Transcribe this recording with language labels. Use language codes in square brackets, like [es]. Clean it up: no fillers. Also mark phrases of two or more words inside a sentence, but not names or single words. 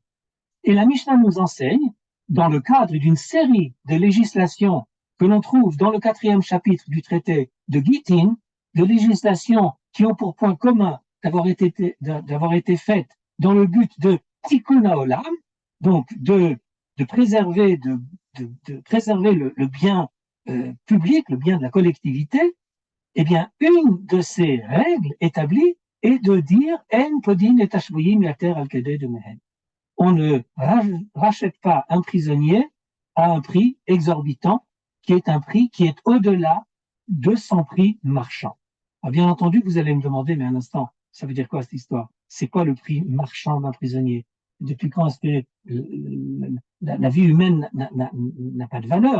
[fr] Et la Mishnah nous enseigne, dans le cadre d'une série de législations que l'on trouve dans le 4e chapitre du traité de Gittin, de législations qui ont pour point commun d'avoir été faites dans le but de [he] תיקון העולם, [fr] donc de préserver, préserver le bien public, le bien de la collectivité. Eh bien, une de ces règles établies est de dire [he] אין פודין את השבויים יותר על כדי דמיהן. [fr] On ne rachète pas un prisonnier à un prix exorbitant, qui est un prix qui est au-delà de son prix marchand. Alors, bien entendu, vous allez me demander, mais un instant, ça veut dire quoi cette histoire? C'est quoi le prix marchand d'un prisonnier? Depuis quand est-ce que la vie humaine n'a pas de valeur?